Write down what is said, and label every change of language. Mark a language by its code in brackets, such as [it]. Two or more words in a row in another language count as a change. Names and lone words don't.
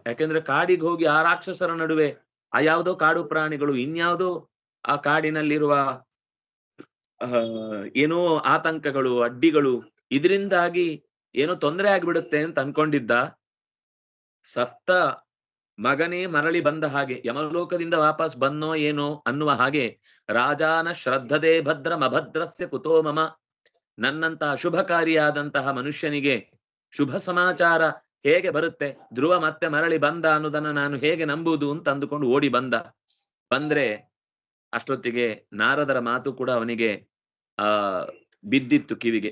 [kn] ಯಾಕೆಂದ್ರೆ ಕಾಡಿಗೆ ಹೋಗಿ ಆ ರಾಕ್ಷಸರ ನಡುವೆ ಆ ಯಾವುದೋ ಕಾಡು ಪ್ರಾಣಿಗಳು, ಇನ್ಯಾವುದೋ ಆ ಕಾಡಿನಲ್ಲಿರುವ ಏನೋ ಆತಂಕಗಳು, ಅಡ್ಡಿಗಳು, ಇದರಿಂದಾಗಿ ಏನೋ ತೊಂದರೆ ಆಗ್ಬಿಡುತ್ತೆ ಅಂತ ಅನ್ಕೊಂಡಿದ್ದ. ಸತ್ತ ಮಗನೇ ಮರಳಿ ಬಂದ ಹಾಗೆ, ಯಮಲೋಕದಿಂದ ವಾಪಸ್ ಬನ್ನೋ ಏನೋ ಅನ್ನುವ ಹಾಗೆ, [sa] ರಾಜಾನ ಶ್ರದ್ಧದೇ ಭದ್ರಂ ಅಭದ್ರಸ್ಯ ಕುತೋ ಮಮ, [kn] ನನ್ನಂತಹ ಶುಭಕಾರಿಯಾದಂತಹ ಮನುಷ್ಯನಿಗೆ ಶುಭ ಸಮಾಚಾರ ಹೇಗೆ ಬರುತ್ತೆ, ಧ್ರುವ ಮತ್ತೆ ಮರಳಿ ಬಂದ ಅನ್ನೋದನ್ನ ನಾನು ಹೇಗೆ ನಂಬುವುದು ಅಂತ ಅಂದುಕೊಂಡು ಓಡಿ ಬಂದ. ಬಂದ್ರೆ ಅಷ್ಟೊತ್ತಿಗೆ ನಾರದರ ಮಾತು ಕೂಡ ಅವನಿಗೆ ಬಿದ್ದಿತ್ತು ಕಿವಿಗೆ.